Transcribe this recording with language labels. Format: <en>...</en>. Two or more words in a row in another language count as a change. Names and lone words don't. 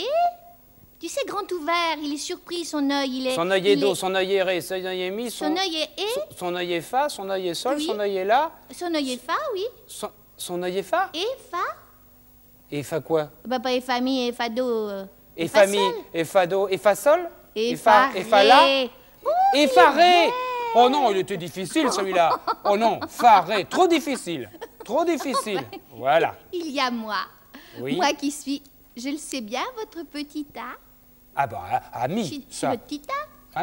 <fr>Tu sais, grand ouvert, il est surpris, son œil, il est... Son œillet il do, est- son œillet ré, son œillet mi, Son œillet est... son œillet fa, son œillet sol, Oui. son œillet la, Son œillet fa, oui. son œillet fa. Et fa. Et fa quoi? Bah, pas et famille, et fa do. Et fa famille, sol. et fa do, et fa sol. Et fa, fa et fa la. ré. Oh, Et il est fa ré. vrai. Oh non, il était difficile celui-là. Oh non, fa ré, trop difficile. Trop difficile. Voilà. Il y a moi. Oui. Moi qui suis, je le sais bien, votre petit A. Ah bah, Je ami, suis ça. votre petit A.</fr>